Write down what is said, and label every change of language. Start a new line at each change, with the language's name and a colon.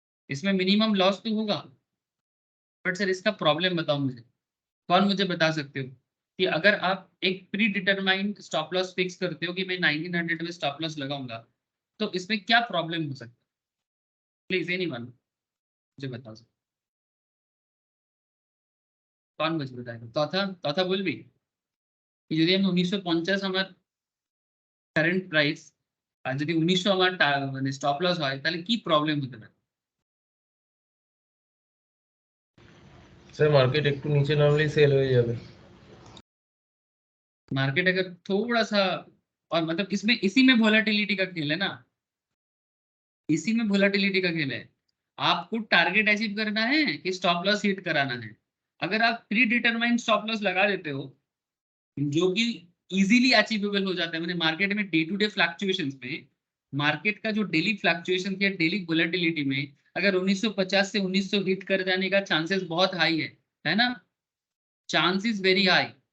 Hindi: इसमें minimum loss तो होगा, बट सर इसका प्रॉब्लम बताओ मुझे, कौन मुझे बता सकते हो कि अगर आप एक pre determined stop loss fix करते हो कि मैं 1900 में स्टॉप लॉस लगाऊंगा तो इसमें क्या प्रॉब्लम हो सकता है? प्लीज एनीवन मुझे बता सकते, कौन मुझे बताएगा? चौथा चौथा
Bangla: বলবি कि যদি আমি 1950 আমার কারেন্ট প্রাইস আর যদি 1900 আমার মানে স্টপ লস হয় তাহলে কি প্রবলেম হতে পারে? স্যার মার্কেট একটু নিচে নামলেই সেল হয়ে যাবে।
Hindi: मार्केट अगर थोड़ा सा और मतलब इसमें इसी में वोलेटिलिटी का खेल है ना, इसी में वोलेटिलिटी का खेल है। आपको टारगेट अचीव करना है कि स्टॉप लॉस हिट कराना है। अगर आप प्री डिटरमाइंड स्टॉप लॉस लगा देते हो जो कि इजीली अचीवेबल हो जाता है, मैंने मार्केट में डे टू डे फ्लक्चुएशंस में, मार्केट का जो डेली फ्लक्चुएशन या डेली वोलेटिलिटी में अगर 1950 से 1900 हिट कर जाने का चांसेस बहुत हाई है ना, चांसेस वेरी हाई।